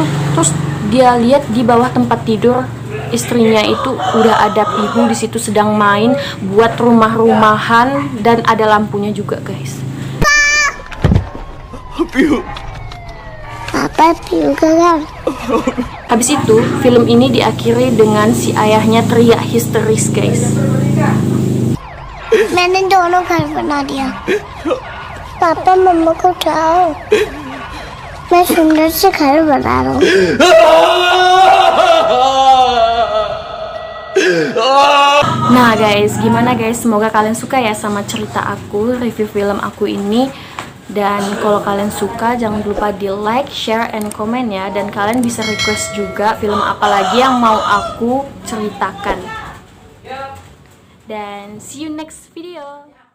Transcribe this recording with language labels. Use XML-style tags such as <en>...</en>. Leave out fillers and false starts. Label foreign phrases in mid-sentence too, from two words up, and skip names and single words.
<id>Terus dia lihat di bawah tempat tidur istrinya itu udah ada Pihu di situ sedang main buat rumah-rumahan, dan ada lampunya juga guys. Pihu. Papa Pihu gagal. Habis itu film ini diakhiri dengan si ayahnya teriak histeris guys.</id> <hi>मैंने दोनों घर बना दिया पापा मम्मा को उठाओ मैं सुंदर से घर बना रहा हूँ</hi> <id>Nah guys, gimana guys? Semoga kalian suka ya sama cerita aku, review film aku ini. Dan kalau kalian suka, jangan lupa di</id> <en>like, share, and comment</en> <id>ya. Dan kalian bisa request juga film apa lagi yang mau aku ceritakan. Dan</id> <en>see you next video.</en>